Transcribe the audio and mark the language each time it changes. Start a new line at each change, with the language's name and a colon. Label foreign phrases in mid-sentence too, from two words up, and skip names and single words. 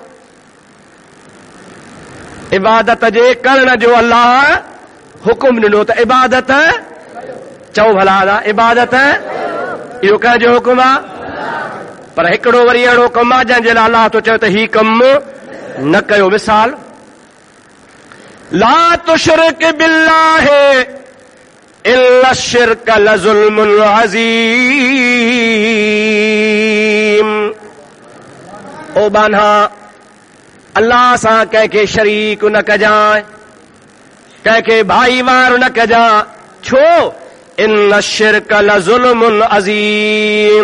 Sindhi: इबादत जे करण जो अल्लाह हुकुम ॾिनो त इबादत चओ भला, इबादत इहो कंहिंजो हुकुम आहे, पर हिकिड़ो वरी अहिड़ो कमु आहे जंहिंजे लाइ अल्लाह तो चए त ही कमु न कयो। मिसाल,
Arabic: لا تشرك بالله إن الشرك لظلم عظيم.
Sindhi: ओ बान्हा, अल्लाह सां कंहिंखे शरीक न कजांइ, कंहिंखे भाईवार न कजांइ। छो?
Arabic: إن الشرك لظلم عظيم.